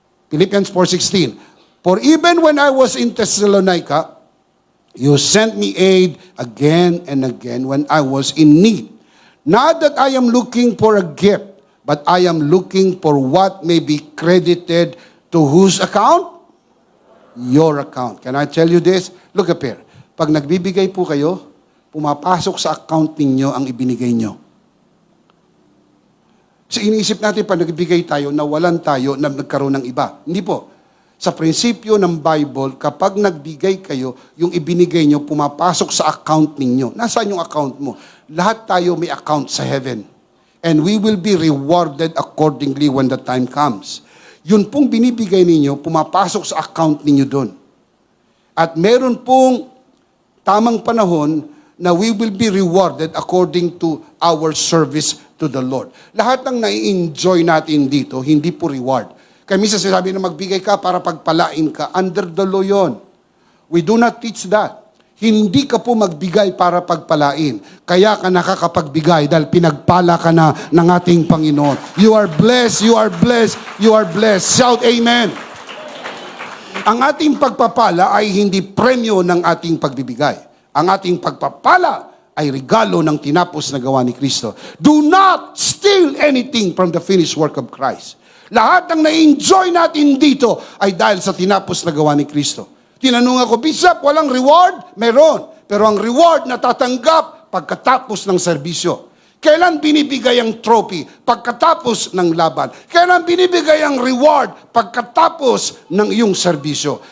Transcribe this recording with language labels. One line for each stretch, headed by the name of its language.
English: Philippians 4:16. For even when I was in Thessalonica, you sent me aid again and again when I was in need. Not that I am looking for a gift, but I am looking for what may be credited to whose account? Your account. Can I tell you this? Look up here.
Filipino: Pag nagbibigay po kayo, pumapasok sa account ninyo ang ibinigay nyo. So iniisip natin pag nagbibigay tayo, nawalan tayo na nagkaroon ng iba. Hindi po. Sa prinsipyo ng Bible, kapag nagbigay kayo, yung ibinigay nyo, pumapasok sa account ninyo. Nasaan yung account mo? Lahat tayo may account sa heaven.
English: And we will be rewarded accordingly when the time comes.
Filipino: Yun pong binibigay ninyo, pumapasok sa account ninyo doon. At meron pong tamang panahon na
English: we will be rewarded according to our service to the Lord.
Filipino: Lahat ng nai-enjoy natin dito, hindi po reward. Kaya minsan sinasabi na magbigay ka para pagpalain ka.
English: Under the law
Filipino: yun.
English: We do not teach that.
Filipino: Hindi ka po magbigay para pagpalain. Kaya ka nakakapagbigay dahil pinagpala ka na ng ating Panginoon.
English: You are blessed, you are blessed, you are blessed. Shout amen.
Filipino: Ang ating pagpapala ay hindi premyo ng ating pagbibigay. Ang ating pagpapala ay regalo ng tinapos na gawa ni Kristo.
English: Do not steal anything from the finished work of Christ.
Filipino: Lahat ng na-enjoy natin dito ay dahil sa tinapos na gawa ni Kristo. Tinanong ako, Bishop, walang reward? Meron. Pero ang reward na tatanggap pagkatapos ng serbisyo. Kailan binibigay ang trophy? Pagkatapos ng laban. Kailan binibigay ang reward? Pagkatapos ng iyong serbisyo.